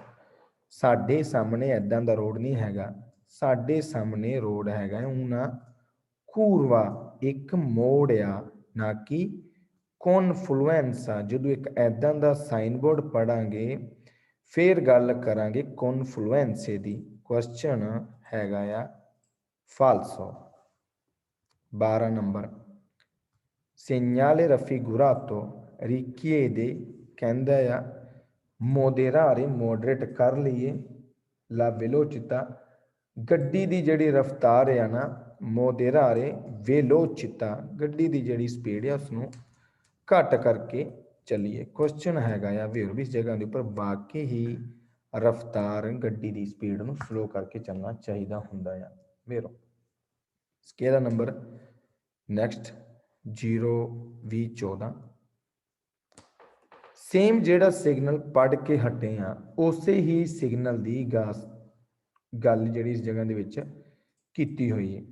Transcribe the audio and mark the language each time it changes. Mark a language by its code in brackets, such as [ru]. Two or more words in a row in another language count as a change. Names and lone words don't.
[pa] ਸਾਡੇ ਸਾਹਮਣੇ ਐਦਾਂ ਦਾ ਰੋਡ ਨਹੀਂ ਹੈਗਾ, ਸਾਡੇ ਸਾਹਮਣੇ ਰੋਡ ਹੈਗਾ ਉਹਨਾਂ ਕੂਰਵਾ, ਇੱਕ ਮੋੜ ਆ, ਨਾ ਕਿ ਕਨਫਲੂਐਂਸ ਆ। ਜਦੋਂ ਇੱਕ ਐਦਾਂ ਦਾ ਸਾਈਨ ਬੋਰਡ ਪੜਾਂਗੇ ਫਿਰ ਗੱਲ ਕਰਾਂਗੇ ਕਨਫਲੂਐਂਸੇ ਦੀ। ਕੁਐਸਚਨ ਹੈਗਾ ਆ ਫਾਲਸੋ। 12 ਨੰਬਰ [it] segnale raffigurato richiede [pa] ਕਹਿੰਦਾ ਆ moderare ਮੋਡਰੇਟ ਕਰ ਲਈਏ [it] la velocità, [pa] ਗੱਡੀ ਦੀ ਜਿਹੜੀ ਰਫ਼ਤਾਰ ਆ ਨਾ [it] moderare velocità, [pa] ਗੱਡੀ ਦੀ ਜਿਹੜੀ ਸਪੀਡ ਆ ਉਸਨੂੰ ਘੱਟ ਕਰਕੇ ਚੱਲੀਏ। ਕੁਐਸਚਨ ਹੈਗਾ ਆ ਵੀ ਹੋਰ ਵੀ ਇਸ ਜਗ੍ਹਾ ਦੇ ਉੱਪਰ ਵਾਕਈ ਹੀ ਰਫ਼ਤਾਰ ਗੱਡੀ ਦੀ ਸਪੀਡ ਨੂੰ ਸਲੋ ਕਰਕੇ ਚੱਲਣਾ ਚਾਹੀਦਾ ਹੁੰਦਾ ਆ। ਮੇਰੋ [en] scale number next [pa] 0-20-14 ਸੇਮ ਜਿਹੜਾ ਸਿਗਨਲ ਪੜ੍ਹ ਕੇ ਹਟੇ ਆ ਉਸੇ ਹੀ ਸਿਗਨਲ ਦੀ ਗੱਲ ਜਿਹੜੀ ਇਸ ਜਗ੍ਹਾ ਦੇ ਵਿੱਚ ਕੀਤੀ ਹੋਈ ਹੈ।